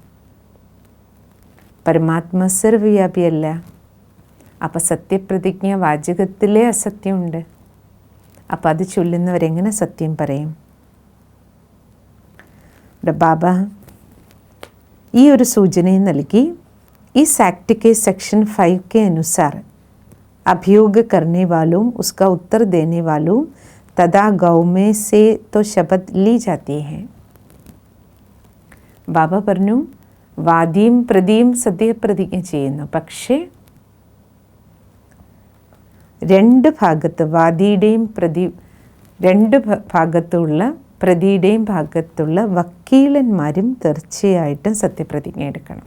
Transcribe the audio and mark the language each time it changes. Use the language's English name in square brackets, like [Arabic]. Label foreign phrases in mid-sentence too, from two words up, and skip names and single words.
[Malayalam] പരമാത്മാ സർവ്വവ്യാപിയല്ല. അപ്പോൾ സത്യപ്രതിജ്ഞ വാചകത്തിലെ അസത്യമുണ്ട്. അപ്പം അത് ചൊല്ലുന്നവരെങ്ങനെ സത്യം പറയും? ബാബ ഈ ഒരു സൂചനയും നൽകി. [Hindi] इस एक्ट के सेक्शन 5 के अनुसार अभियोग करने वालों उसका उत्तर देने वालों तथा गौ में से तो शपथ ली जाती है. [Malayalam] ബാബ പറഞ്ഞു, വാദിയും പ്രതിയും സത്യപ്രതിജ്ഞ ചെയ്യുന്നു. പക്ഷേ രണ്ട് ഭാഗത്ത് വാദിയുടെയും രണ്ട് ഭാഗത്തുള്ള പ്രതിയുടെയും ഭാഗത്തുള്ള വക്കീലന്മാരും തീർച്ചയായിട്ടും സത്യപ്രതിജ്ഞ എടുക്കണം.